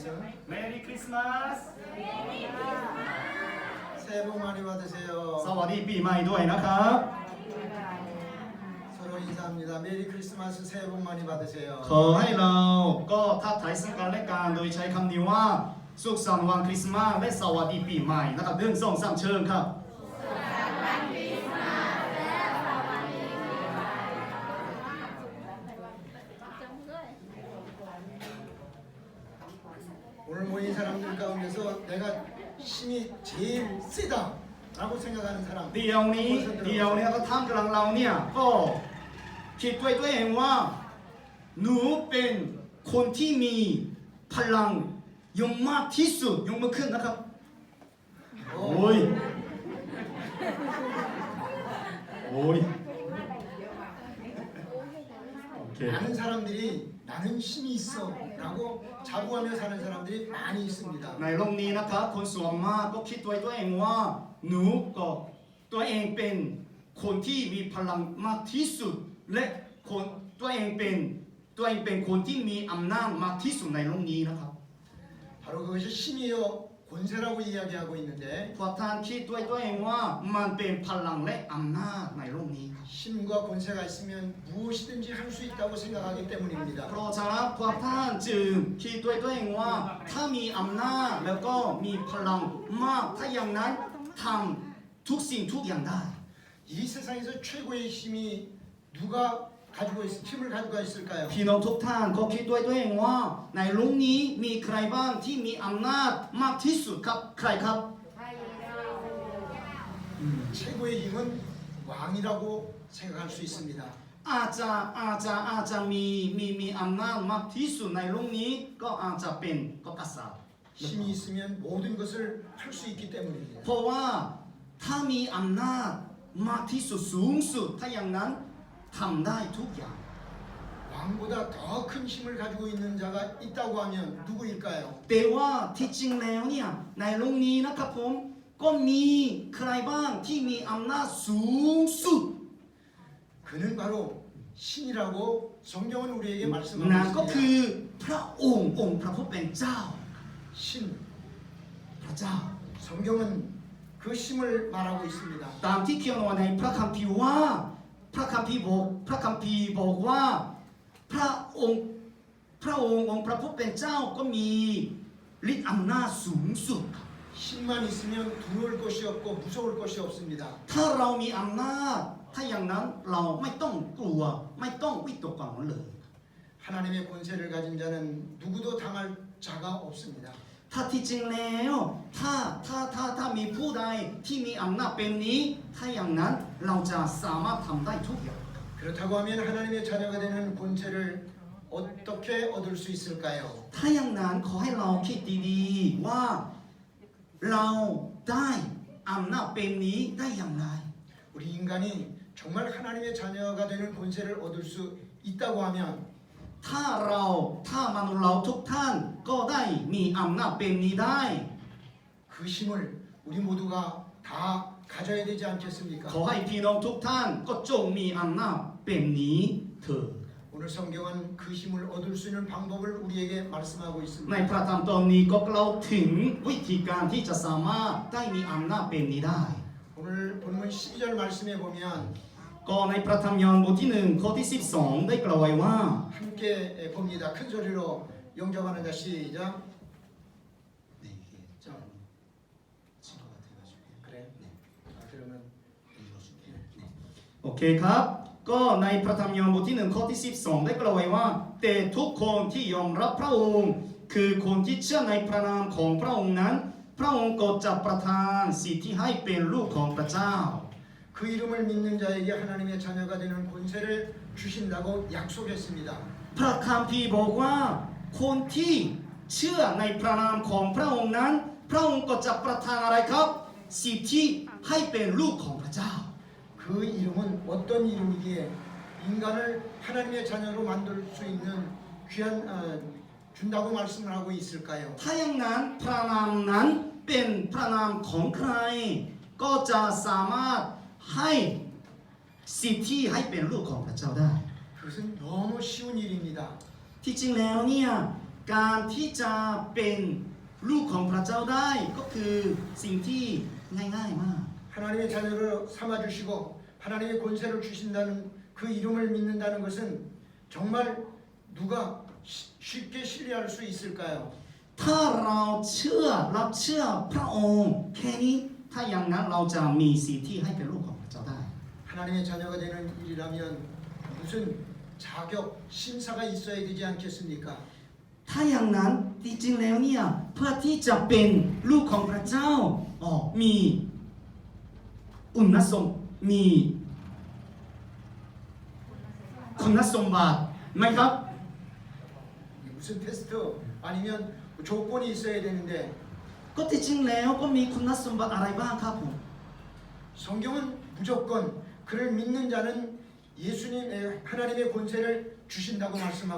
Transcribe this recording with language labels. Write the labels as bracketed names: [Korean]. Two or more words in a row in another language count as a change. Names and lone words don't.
[Korean] 메리 크리스마스. 새해 복 많이 받으세요. [Thai] สวัสดีปีใหม่ด้วยนะครับ [Korean] 서로 인사합니다. 메리 크리스마스 새해 복 많이 받으세요. [Thai] ขอให้เราก็ทักทายซึ่งกันและกันโดยใช้คำนี้ว่าสุขสันต์วันคริสต์มาสและสวัสดีปีใหม่นะครับเรื่องส่งสามเชิญครับ [Korean] 오늘 모인 사람들 가운데서 내가 힘이 제일 세다라고 생각하는 사람. [Thai] เดี๋ยวนี้ก็ท่ามกลางเราเนี่ยก็คิดด้วยตัวเองว่าหนูเป็นคนที่มีพลังยงมากที่สุดยกมือขึ้นนะครับโอ้ยโอ้ยโอเค [Korean] 많은 사람들이 나는 힘이 있어라고 자부하며 사는 사람들이 많이 있습니다. [Thai] ในโลกนี้นะครับคนส่วนมากก็คิดด้วยตัวเองว่าหนูก็ตัวเองเป็นคนที่มีพลังมากที่สุดและคนตัวเองเป็นคนที่มีอำนาจมากที่สุดในโลกนี้นะครับ [Korean] 바로 그것이 힘이요 권세라고 이야기하고 있는데 [Thai] พวกท่านคิดด้วยตัวเองว่ามันเป็นพลังและอำนาจในโลกนี้ [Korean] 힘과 권세가 있으면 무엇이든지 할 수 있다고 생각하기 때문입니다. [Thai] เพราะฉะนั้นพวกท่านจึงคิดด้วยตัวเองว่าถ้ามีอำนาจแล้วก็มีพลังมากถ้าอย่างนั้นทำทุกสิ่งทุกอย่างได้ [Korean] 이 세상에서 최고의 힘이 누가 힘을 가지고 있을까요? [Thai] พี่น้องทุกท่านก็คิดด้วยตัวเองว่าในโลกนี้มีใครบ้างที่มีอำนาจมากที่สุดครับใครครับ [Korean] 최고의 힘은 왕이라고 생각할 수 있습니다. [Thai] อาจจะมีอำนาจมากที่สุดในโลกนี้ก็อาจจะเป็นก็กษัตริย์ [Korean] 힘이 있으면 모든 것을 할 수 있기 때문입니다. [Thai] เพราะว่าถ้ามีอำนาจมากที่สุดสูงสุดถ้าอย่างนั้นทำได้ทุกอย่าง [Korean] 왕보다 더 큰 힘을 가지고 있는 자가 있다고 하면 누구일까요? [Thai] แต่ว่าที่จริงแล้วเนี่ยในโลกนี้นะครับผมก็มีใครบ้างที่มีอำนาจสูงสุด [Korean] 그는 바로 신이라고 성경은 우리에게 [Thai] นั่นก็ [Korean] 말씀하고 [Thai] คือ [Korean] 있습니다. [Thai] พระองค์พระผู้เป็นเจ้า [Korean] 신, [Thai] พระเจ้า [Korean] 성경은 그 힘을 말하고 있습니다. [Thai] ตามที่เขียนไว้ในพระคัมภีร์ว่าพระคัมภีร์บอกว่าพระองค์พระผู้เป็นเจ้าก็มีฤทธิ์อำนาจสูงสุด [Korean] 힘만 있으면 두려울 것이 없고 무서울 것이 없습니다. [Thai] ถ้าเรามีอำนาจถ้าอย่างนั้นเราไม่ต้องกลัวไม่ต้องวิตกกังวลเลย [Korean] 하나님의 권세를 가진 자는 누구도 당할 자가 없습니다. [Thai] ถ้าที่จริงแล้วถ้ามีผู้ใดที่มีอำนาจเป็นนี้ถ้าอย่างนั้นเราจะสามารถทำได้ทุกอย่าง [Korean] 그렇다고 하면 하나님의 자녀가 되는 권세를 어떻게 얻을 수 있을까요? [Thai] ถ้าอย่างนั้นขอให้เราคิดดีๆว่าเราได้อำนาจเป็นนี้ได้อย่างไร [Korean] 우리 인간이 정말 하나님의 자녀가 되는 권세를 얻을 수 있다고 하면 [Thai] ถ้ามนุษย์เราทุกท่านก็ได้มีอำนาจเป็นนี้ได้ [Korean] 그 힘을 우리 모두가 다 가져야 되지 않겠습니까? [Thai] ขอให้พี่น้องทุกท่านก็จงมีอำนาจเป็นนี้เถิด [Korean] 오늘 성경은 그 힘을 얻을 수 있는 방법을 우리에게 말씀하고 [Thai] ใน [Korean] 있습니다. [Thai] พระธรรมตอนนี้ก็กล่าวถึงวิธีการที่จะสามารถได้มีอำนาจเป็นนี้ได้ [Korean] 오늘 본문 12절 말씀에 보면 [Thai] ก็ในพระธรรมยอห์นบทที่1ข้อที่12ได้กล่าวไว้ว่า [Korean] 함께 봅니다. 큰 소리로 영접하는 자 시작. 자, 그래. 그러면 [Thai] โอเคครับก็ในพระธรรมยอห์นบทที่1ข้อที่12ได้กล่าวไว้ว่าแต่ทุกคนที่ยอมรับพระองค์คือคนที่เชื่อในพระนามของพระองค์นั้นพระองค์ก็จะประทานสิทธิให้เป็นลูกของพระเจ้า [Korean] 그 이름을 믿는 자에게 하나님의 자녀가 되는 권세를 주신다고 약속했습니다. [Thai] พระคัมภีร์บอกว่าคนที่เชื่อในพระนามของพระองค์นั้นพระองค์ก็จะประทานอะไรครับสิทธิให้เป็นลูกของพระเจ้า [Korean] 그 이름은 어떤 이름이기에 인간을 하나님의 자녀로 만들 수 있는 귀한 준다고 말씀을 하고 있을까요? [Thai] ถ้าอย่างนั้นพระนามนั้นเป็นพระนามของใครก็จะสามารถให้สิทธิให้เป็นลูกของพระเจ้าได้ [Korean] 그것은 너무 쉬운 일입니다. [Thai] ที่จริงแล้วเนี่ยการที่จะเป็นลูกของพระเจ้าได้ก็คือสิ่งที่ง่ายๆมาก [Korean] 하나님의 자녀로 삼아주시고 하나님의 권세를 주신다는 그 이름을 믿는다는 것은 정말 누가 쉽게 신뢰할 수 있을까요? [Thai] ถ้าเราเชื่อรับเชื่อพระองค์แค่นี้ถ้าอย่างนั้นเราจะมีสิทธิให้เป็นลูกของพระเจ้าได้ [Korean] 하나님의 자녀가 되는 일이라면 무슨 자격, 심사가 있어야 되지 않겠습니까? [Thai] ถ้าอย่างนั้นจริงๆแล้วเนี่ยเพื่อที่จะเป็นลูกของพระเจ้ามีมีคุณสมบัติไหมครับ [Korean] 무슨 테스트 아니면 조건이 있어야 되는데 [Thai] ก็ที่จริงแล้วก็มีคุณสมบัติอะไรบ้างครับผม [Korean] 성경은 무조건 그를 믿는 자는 예수님 하나님의 권세를 주신다고 말씀하고